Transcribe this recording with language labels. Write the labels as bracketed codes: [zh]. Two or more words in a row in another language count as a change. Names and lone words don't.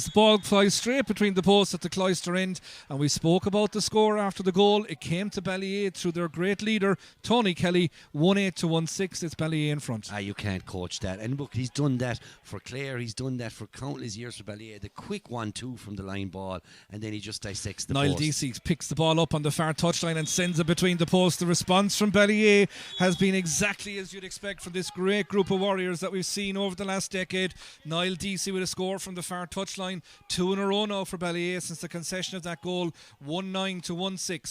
[en] The ball flies straight between the posts at the Cloister end. And we spoke about the score after the goal. It came to Ballyea through their great leader, Tony Kelly. 1-8 to 1-6. It's Ballyea in front. You can't coach that. And look, he's done that for Clare. He's done that for countless years for Ballyea. The quick 1-2 from the line ball. And then he just dissects the Niall post. Deasy picks the ball up on the far touchline and sends it between the posts. The response from Ballyea has been exactly as you'd expect from this great group of warriors that we've seen over the last decade. Niall Deasy with a score from the far touchline. 2 in a row now for Ballyea since the concession of that goal. 1-9 to 1-6.